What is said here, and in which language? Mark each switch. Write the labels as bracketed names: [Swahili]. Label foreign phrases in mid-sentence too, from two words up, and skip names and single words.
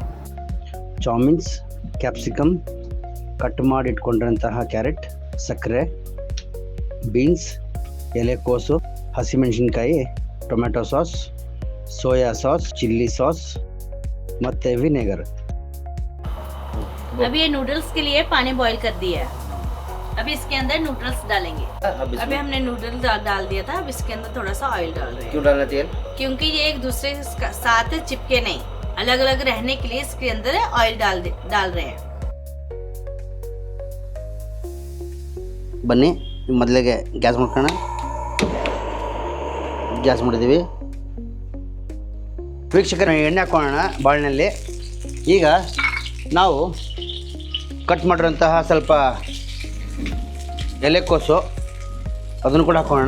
[Kannada] ಚಾउमीन्स ಕ್ಯಾಪ್ಸಿಕಮ್, ಕಟ್ ಮಾಡಿ ಇಟ್ಕೊಂಡಿರೋಂತಹ ಕ್ಯಾರೆಟ್, ಸಕ್ಕರೆ, ಬೀನ್ಸ್, ಎಲೆಕೋಸು, ಹಸಿಮೆಣಸಿನ್ಕಾಯಿ, [English] tomato sauce, soya sauce, chilli sauce [Kannada] ಮತ್ತೆ ವಿನೆಗರ್। [Hindi] अभी ये नूडल्स के लिए पानी बॉईल कर दिया है। अभी इसके अंदर नूडल्स डालेंगे। अभी हमने नूडल्स डाल दिया था। अब इसके अंदर थोड़ा सा ऑयल डाल रहे हैं। क्यों डालना तेल? क्योंकि ये एक दूसरे के साथ चिपके नहीं, अलग अलग रहने के लिए इसके अंदर ऑयल डाल रहे हैं। [Kannada] ಬನ್ನಿ ಮೊದಲಿಗೆ ಗ್ಯಾಸ್ ಮಾಡ್ಕೋಣ। ಗ್ಯಾಸ್ ಮಾಡಿದ್ದೀವಿ ವೀಕ್ಷಕರ, ಎಣ್ಣೆ ಹಾಕೋಣ ಬಾಳಿನಲ್ಲಿ। ಈಗ ನಾವು ಕಟ್ ಮಾಡಿರೋಂತಹ ಸ್ವಲ್ಪ ಎಲೆಕೋಸು ಅದನ್ನು ಕೂಡ ಹಾಕೋಣ।